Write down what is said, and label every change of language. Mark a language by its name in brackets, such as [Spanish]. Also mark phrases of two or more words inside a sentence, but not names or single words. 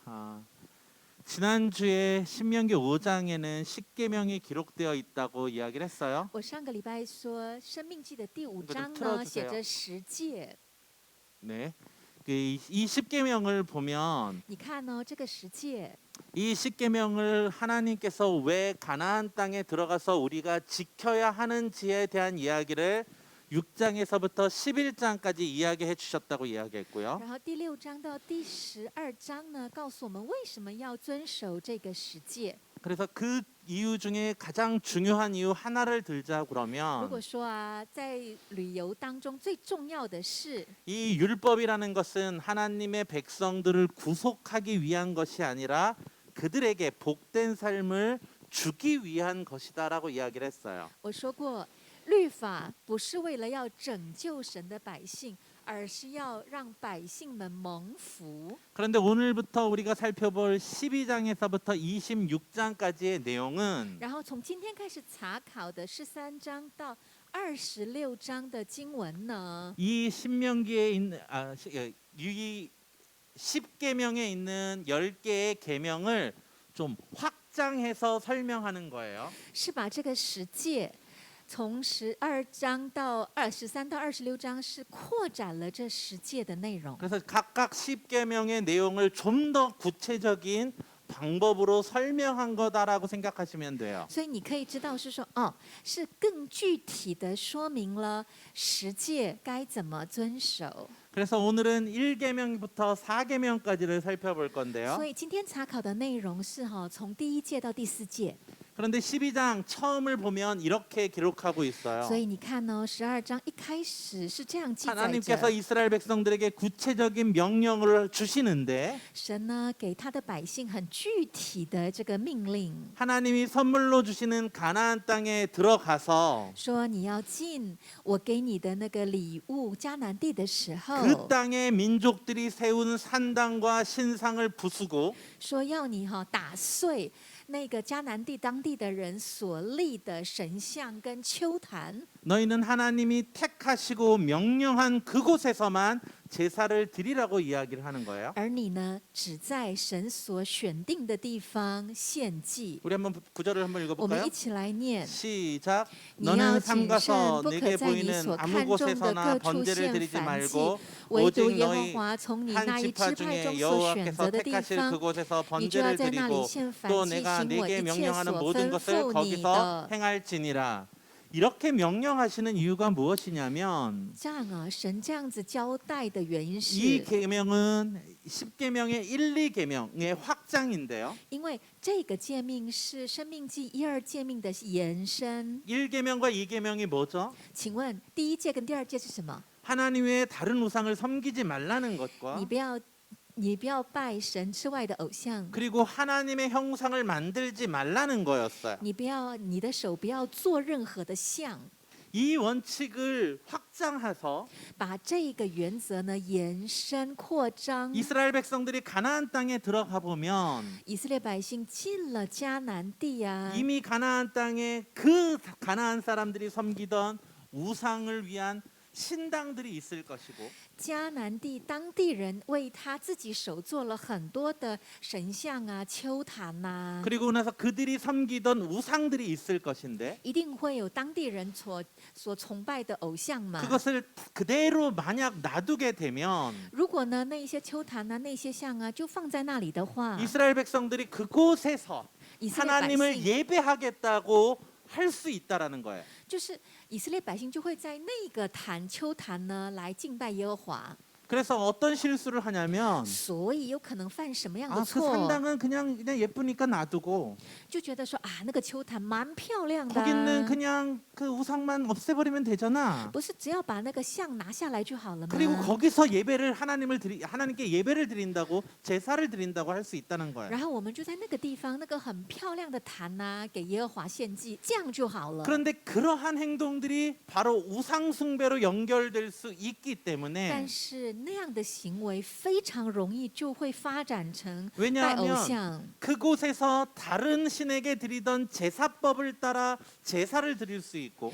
[Korean] 지난주에 신명기 5장에는 10계명이 기록되어 있다고 이야기를 했어요. [Chinese] 我上个礼拜说《生命记》的第5 [Korean] 이거 좀 [Chinese] 章 [Korean] 틀어 [Chinese] 呢，写 [Korean] 주세요. [Chinese] 着十诫。 [Korean] 네. 이 10계명을 보면 [Chinese] 你看哦，这个十诫， [Korean] 이 10계명을 하나님께서 왜 가나안 땅에 들어가서 우리가 지켜야 하는지에 대한 이야기를 6장에서부터 11장까지 이야기해 주셨다고 이야기했고요. [Chinese] 然后第6章到第12章呢，告诉我们为什么要遵守这个十诫。 [Korean] 그래서 그 이유 중에 가장 중요한 이유 하나를 들자 [Chinese] 如 [Korean] 그러면 [Chinese] 果说啊，在旅游当中最重要的是， [Korean] 이 율법이라는 것은 하나님의 백성들을 구속하기 위한 것이 아니라 그들에게 복된 삶을 주기 위한 것이다라고 이야기를 했어요. [Chinese] 我说过，律法不是为了要拯救神的百姓，而是要让百姓们蒙福。 [Korean] 그런데 오늘부터 우리가 살펴볼 12장에서부터 26장까지의 내용은 [Chinese] 然后从今天开始查考的13章到26章的经文呢， [Korean] 이 신명기에 있는 이 10계명에 있는 10개의 계명을 좀 확장해서 설명하는 거예요. [Chinese] 是把这个十诫从12章到13到26章是扩展了这十诫的内容。 [Korean] 그래서 각각 10계명의 내용을 좀 더 구체적인 방법으로 설명한 거다라고 생각하시면 돼요. [Chinese] 所以你可以知道是说，哦，是更具体的说明了十诫该怎么遵守。 [Korean] 그래서 오늘은 1계명부터 4계명까지를 살펴볼 건데요. [Chinese] 所以今天查考的内容是从第1诫到第4诫。 [Korean] 그런데 12장 처음을 보면 이렇게 기록하고 있어요. [Chinese] 所以你看哦，12章一开始是这样记载 [Korean] 하나님께서 [Chinese] 着， [Korean] 이스라엘 백성들에게 구체적인 명령을 주시는데 [Chinese] 神呢给他的百姓很具体的这个命令， [Korean] 하나님이 선물로 주시는 가나안 땅에 들어가서 [Chinese] 说你要进我给你的那个礼物迦南地的时候， [Korean] 그 땅의 민족들이 세운 산당과 신상을 부수고 [Chinese] 说要你打碎那个迦南地当地的人所立的神像跟丘坛， [Korean] 너희는 하나님이 택하시고 명령한 그곳에서만 제사를 드리라고 이야기를 하는 거예요. [Chinese] 而你呢只在神所选定的地方献祭。 [Korean] 우리 한번 구절을 한번 [Chinese] 我们 [Korean] 읽어볼까요? [Chinese] 一起来念。 [Korean] 시작. [Chinese] 你要 [Korean] 너는 [Chinese] 谨 [Korean] 삼가서 [Chinese] 慎，不 [Korean] 내게 [Chinese] 可在你 [Korean] 보이는 [Chinese] 所 [Korean] 아무 [Chinese] 看中的 [Korean] 곳에서나 [Chinese] 各处 [Korean] 번제를 [Chinese] 献 [Korean] 드리지 [Chinese] 燔祭， [Korean] 말고 [Chinese] 唯独 [Korean] 오직 [Chinese] 耶和 [Korean] 너희 [Chinese] 华从你 [Korean] 한 [Chinese] 那一 [Korean] 지파 [Chinese] 支派 [Korean] 중에 [Chinese] 中所选 [Korean] 여호와께서 [Chinese] 择的地 [Korean] 택하실 [Chinese] 方， [Korean] 그곳에서 [Chinese] 你就要 [Korean] 번제를 [Chinese] 在那里 [Korean] 드리고 [Chinese] 献 [Korean] 또 [Chinese] 燔祭， [Korean] 내가 [Chinese] 行我 [Korean] 네게 [Chinese] 一切 [Korean] 명령하는 [Chinese] 所 [Korean] 모든 [Chinese] 吩 [Korean] 것을 [Chinese] 咐你 [Korean] 거기서 [Chinese] 的。 [Korean] 행할지니라. 이렇게 명령하시는 이유가 무엇이냐면 [Chinese] 这样啊，神这样子交代的原因 [Korean] 이 [Chinese] 是， [Korean] 계명은 10계명의 1, 2계명의 확장인데요. [Chinese] 因为这个诫命是生命记1、2诫命的延伸。 [Korean] 1계명과 2계명이 뭐죠? [Chinese] 请问第1诫跟第2诫是什么？ [Korean] 하나님 외에 다른 우상을 섬기지 말라는 것과 [Chinese] 你不要拜神之外的偶像， [Korean] 그리고 하나님의 형상을 만들지 말라는 거였어요. [Chinese] 你的手不要做任何的像。 [Korean] 이 원칙을 확장해서 [Chinese] 把这个原则呢延伸扩张， [Korean] 이스라엘 백성들이 가나안 땅에 들어가 보면 [Chinese] 以色列百姓进了迦南地啊， [Korean] 이미 가나안 땅에 그 가나안 사람들이 섬기던 우상을 위한 신당들이 있을 것이고 [Chinese] 迦南地当地人为他自己手做了很多的神像啊、丘坛呐、 [Korean] 그리고 나서 그들이 섬기던 우상들이 있을 것인데 [Chinese] 一定会有当地人所崇拜的偶像嘛。 [Korean] 그것을 그대로 만약 놔두게 되면 [Chinese] 如果呢那一些丘坛啊、那些像啊就放在那里的话， [Korean] 이스라엘 백성들이 그곳에서 [Chinese] 以色列百 [Korean] 하나님을 [Chinese] 姓 [Korean] 예배하겠다고 할 수 있다라는 거예요. [Chinese] 就是以色列百姓就会在那个丘坛呢来敬拜耶和华。 [Korean] 그래서 어떤 실수를 하냐면 [Chinese] 所以有可能犯什么样的 [Korean] 그 [Chinese] 错？ [Korean] 산당은 그냥 예쁘니까 놔두고 [Chinese] 就觉得说啊，那个丘坛蛮漂亮的、 [Korean] 거기는 [Chinese] 啊， [Korean] 그냥 그 우상만 없애버리면 되잖아. [Chinese] 不是只要把那个像拿下来就好了吗？ [Korean] 그리고 거기서 예배를 하나님께 예배를 드린다고 제사를 드린다고 할 수 있다는 거예요. [Chinese] 然后我们就在那个地方，那个很漂亮的坛呐、给耶和华献祭，这样就好了。 [Korean] 그런데 그러한 행동들이 바로 우상 숭배로 연결될 수 있기 [Chinese] 但 [Korean] 때문에 [Chinese] 是那样的行为非常容易就会发展成拜偶 [Korean] 왜냐하면 [Chinese] 像， [Korean] 그곳에서 다른 신에게 드리던 제사법을 따라 제사를 드릴 수 있고